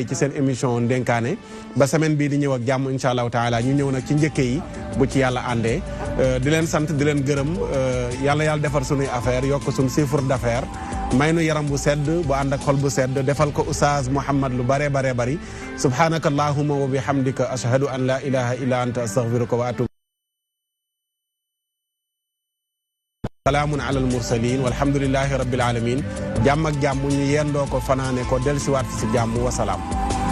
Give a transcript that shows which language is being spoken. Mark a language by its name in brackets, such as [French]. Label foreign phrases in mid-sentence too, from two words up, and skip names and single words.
[Wolof] ci seen émission ndénkaane ba semaine bii di ñëw ak jàmm [Arabic] إن شاء الله تعالى [Wolof] ñu ñëw nag ci njëkke yi bu ci yàlla àndee di leen sant di leen gërëm yàlla defar sunuy affaire yokk suñu [French] chiffre d'affaires [Wolof] may nu yaram bu sedd bu ànd ak xol bu sedd defal ko Oustaz Mouhamed lu bare bari [Arabic] سبحانك اللهم وبحمدك أشهد أن لا إله إلا أنت أستغفرك وأتوب سلام على المرسلين والحمد لله رب العالمين [Wolof] jàmm ak jàmm ñu yendoo ko fanaane ko dellusiwaat fi si jàmm [Arabic] والسلام